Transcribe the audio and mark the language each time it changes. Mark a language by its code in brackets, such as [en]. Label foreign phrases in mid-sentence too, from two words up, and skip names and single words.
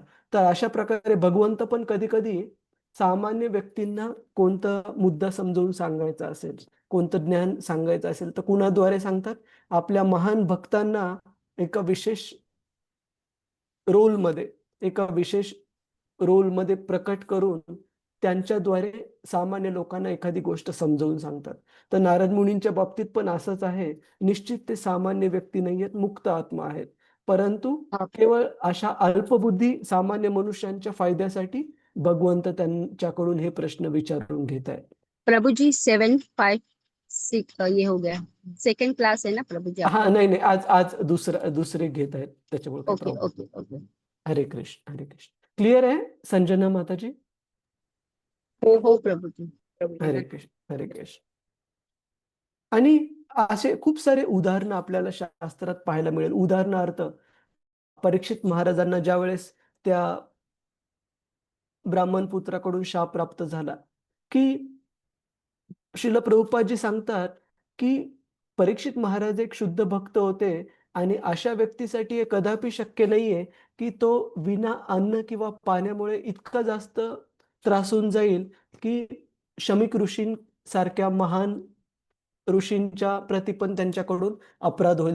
[mr] तर अशा प्रकारे भगवंत पण कधी कधी सामान्य व्यक्तींना कोणता मुद्दा समजावून सांगायचा असेल, कोणतं ज्ञान सांगायचं असेल तर कुणाद्वारे सांगतात, आपल्या महान भक्तांना एका विशेष रोलमध्ये एका विशेष रोलमध्ये प्रकट करून त्यांच्याद्वारे सामान्य लोकांना एखादी गोष्ट समजावून सांगतात. तर नारद मुनींच्या बाबतीत पण असंच आहे. निश्चित ते सामान्य व्यक्ती नाही आहेत, मुक्त आत्मा आहेत, परंतु केवळ अशा अल्पबुद्धी सामान्य मनुष्यांच्या फायद्यासाठी भगवंत त्यांच्याकडून हे प्रश्न विचारून घेत आहेत. [hi] प्रभु जी 756 ये हो गया [en] second class [hi] है ना प्रभु जी हा आपका? [mr] नाही नाही, आज आज दुसरे घेत आहेत, त्याच्यामुळे काही ओके problem ओके ओके हरे कृष्ण हरे कृष्ण. क्लिअर आहे संजना माताजी? हो प्रभु जी. हरे कृष्ण हरे कृष्ण. आणि असे खूप सारे उदाहरणं आपल्याला शास्त्रात पाहायला मिळेल. उदाहरणार्थ परीक्षित महाराजांना ज्यावेळेस त्या ब्राह्मण पुत्राकडून शाप प्राप्त झाला, की श्रील प्रभुपादजी सांगतात की परीक्षित महाराज एक शुद्ध भक्त होते आणि अशा व्यक्तीसाठी हे कदापि शक्य नाहीये की तो विना अन्न किंवा पाण्यामुळे इतका जास्त त्रासून जाईल की शमीक ऋषींसारख्या महान ऋषींच्या प्रति पण त्यांच्याकडून अपराध होईल.